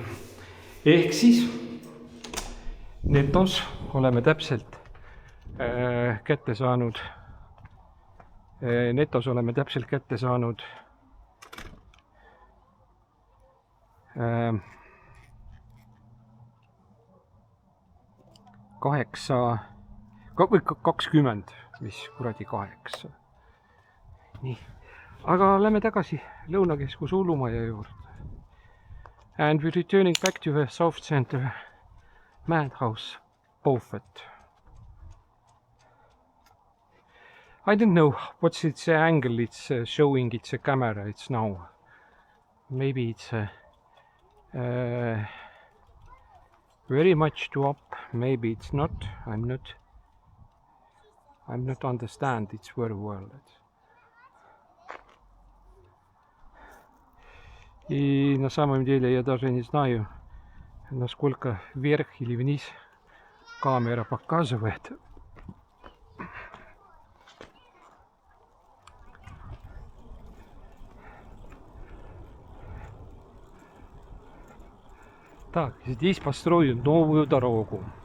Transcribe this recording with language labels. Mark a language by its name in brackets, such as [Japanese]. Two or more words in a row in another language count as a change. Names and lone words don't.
[Estonian] Ehk siis netos oleme täpselt kätte saanud kaheksa, 20, mis kuradi 8. Nii, aga lähme tagasi Lõunakeskus hullumaja juurde. [English] And we're returning back to the South Center Madhouse, Beaufort. I don't know what's its angle it's showing, it's a camera, it's now. Maybe it's very much too up, maybe it's not. I'm not understand it's very well. [Russian] И на самом деле я даже не знаю, насколько вверх или вниз камера показывает. Так, здесь построят новую дорогу.